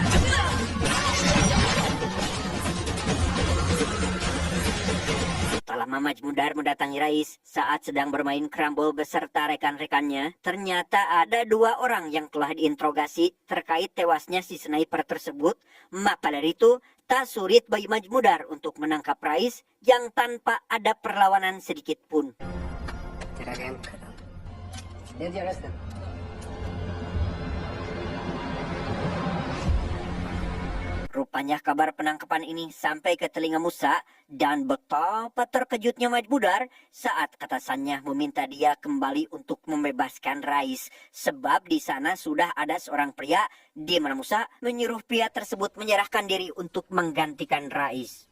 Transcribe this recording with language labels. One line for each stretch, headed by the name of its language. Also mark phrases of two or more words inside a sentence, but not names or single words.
Indonesian: Tak lama Maj Mudar mendatangi Rais saat sedang bermain krambol beserta rekan-rekannya, ternyata ada 2 orang yang telah diinterogasi terkait tewasnya si sniper tersebut. Maka dari itu, tak sulit bagi Maj Mudar untuk menangkap Rais yang tanpa ada perlawanan sedikit pun.
Hindi: तेरा गेम खत्म दे दिया रस्त
Indonesian: Rupanya kabar penangkapan ini sampai ke telinga Musa dan betapa terkejutnya Maj Mudar saat atasannya meminta dia kembali untuk membebaskan Rais. Sebab di sana sudah ada seorang pria di mana Musa menyuruh pria tersebut menyerahkan diri untuk menggantikan Rais.